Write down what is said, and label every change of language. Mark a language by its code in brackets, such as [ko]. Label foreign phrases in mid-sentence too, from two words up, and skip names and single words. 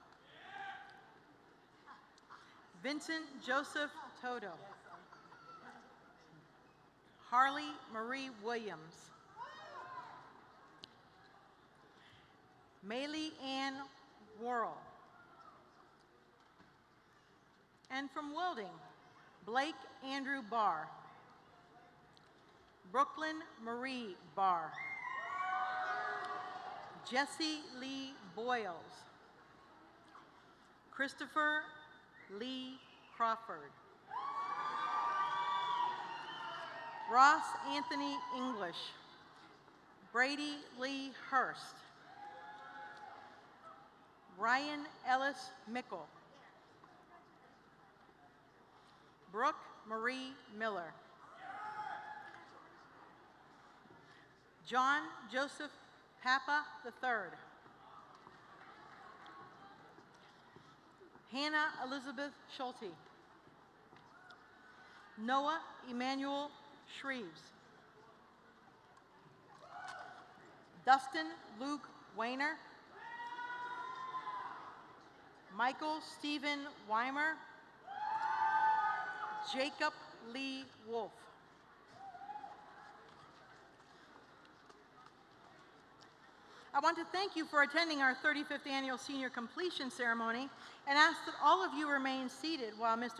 [en] Vincent Joseph Toto. Harley Marie Williams. Maylee Ann Worrell. And from Welding, Blake Andrew Barr. Brooklyn Marie Barr. Jesse Lee Boyles. Christopher Lee Crawford. Ross Anthony English. Brady Lee Hurst. Ryan Ellis Mickle. Brooke Marie Miller. John Joseph Papa III. Hannah Elizabeth Schulte. Noah Emmanuel Shreves. Dustin Luke Weiner. Michael Stephen Weimer. Jacob Lee Wolf. I want to thank you for attending our 35th annual senior completion ceremony and ask that all of you remain seated while Mr.